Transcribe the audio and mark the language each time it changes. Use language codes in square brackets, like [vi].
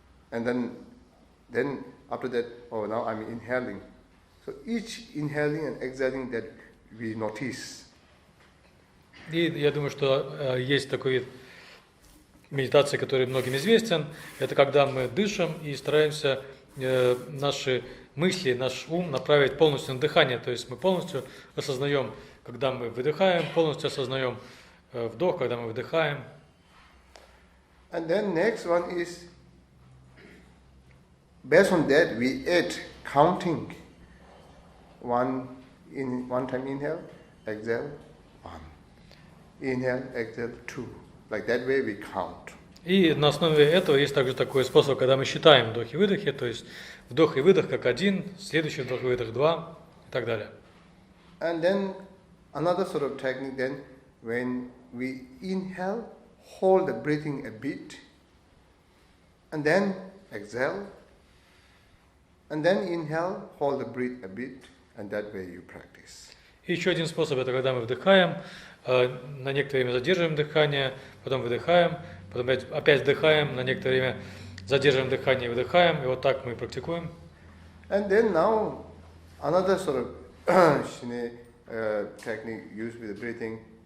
[en] And then after that, now I'm inhaling. So each inhaling and exhaling that we notice. [ru] И я думаю, что есть такой вид медитации, который многим известен. Это когда мы дышим и стараемся наши мысли, наш ум направить полностью на дыхание. То есть мы полностью осознаем, когда мы выдыхаем, полностью осознаем вдох, когда мы выдыхаем. [en] And then next one is, based on that, we add counting. One time inhale, exhale, one. Inhale, exhale, two. Like that way we count. [ru] И на основе этого есть также такой способ, когда мы считаем вдохи и выдохи, то есть вдох и выдох как один, следующий вдох и выдох два и так далее. [en] And then another sort of technique then, when we inhale, hold the breathing a bit, and then exhale, and then inhale, hold the breath a bit, and that way you practice. [ru] И еще один способ – это когда мы вдыхаем, на некоторое время задерживаем дыхание, потом выдыхаем, потом опять вдыхаем, на некоторое время задерживаем дыхание и выдыхаем, и вот так мы практикуем. [en] And then now another sort of Shine technique used with the breathing.